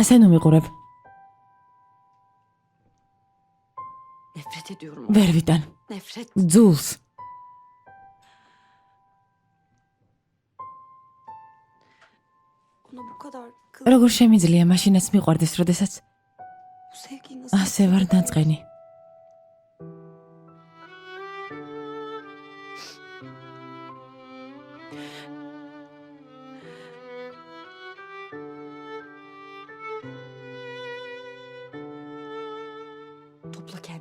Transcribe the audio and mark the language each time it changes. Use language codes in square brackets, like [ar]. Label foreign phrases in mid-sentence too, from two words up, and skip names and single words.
[ka] ასე ნუ მიყურებ. [tr] Nefret ediyorum. [ka] ვერ ვიტან. [tr] Nefret. [ka] ძულს. [tr] Ona bu kadar [ka] როგორ შემიძლია მაშინაც მიყვარდეს, როდესაც [tr] bu sevgiyi nasıl... [ka] ასე ვარ დაწყენი. [tr] Topla kendini.